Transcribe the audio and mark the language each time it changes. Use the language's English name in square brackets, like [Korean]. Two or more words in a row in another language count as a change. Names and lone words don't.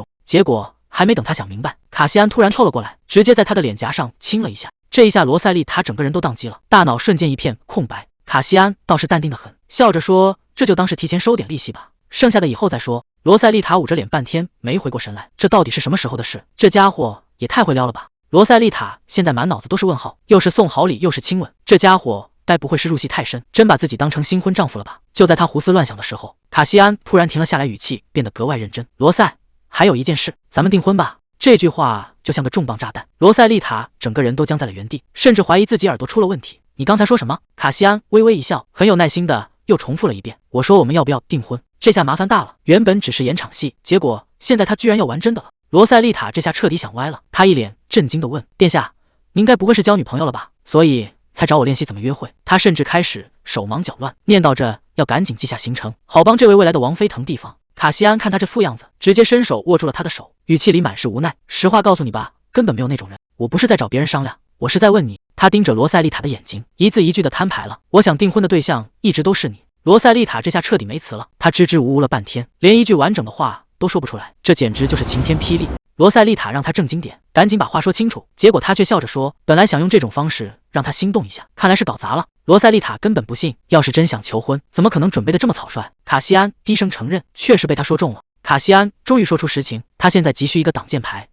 [Chinese] 結果還沒等他想明白，卡西安突然湊了過來，直接在他的臉頰上親了一下。這一下，羅塞麗塔整個人都宕機了，大腦瞬間一片空白。卡西安倒是淡定得很，笑着說：“這就當是提前收點利息吧，剩下的以後再說。” 羅塞麗塔捂着臉，半天沒回過神來，這到底是什麼時候的事？這家伙也太會撩了吧！羅塞麗塔現在滿腦子都是問號，又是送好禮，又是親吻，這家伙該不會是入戲太深，真把自己當成新婚丈夫了吧？就在他胡思亂想的時候，卡西安突然停了下來，語氣變得格外認真：“羅塞，還有一件事，咱們訂婚吧。” 這句話就像個重磅炸彈，羅塞麗塔整個人都僵在了原地，甚至懷疑自己耳朵出了問題。“你剛才說什麼？” 卡西安微微一笑，很有耐心的又重複了一遍：“我說我們要不要訂婚。” 這下麻煩大了，原本只是演場戲，結果現在他居然要玩真的了。羅塞麗塔這下徹底想歪了，他一臉震驚地問：“殿下，您該不會是交女朋友了吧？所以才找我練習怎麼約會？”他甚至開始手忙腳亂，念叨着要趕緊記下行程，好幫這位未來的王妃騰地方。卡西安看他這副樣子，直接伸手握住了他的手，語氣裡滿是無奈：“實話告訴你吧，根本沒有那種人。我不是在找別人商量，我是在問你。”他盯着羅塞麗塔的眼睛，一字一句地攤牌了：“我想訂婚的對象一直都是你。” 羅塞麗塔這下徹底沒詞了，她支支吾吾了半天，連一句完整的話都說不出來，這簡直就是晴天霹靂。羅塞麗塔讓他正經點，趕緊把話說清楚，結果他卻笑着說：“本來想用這種方式讓他心動一下，看來是搞砸了。” 羅塞麗塔根本不信，要是真想求婚，怎麼可能準備得這麼草率？卡西安低聲承認，確實被他說中了。卡西安終於說出實情，他現在急需一個擋箭牌。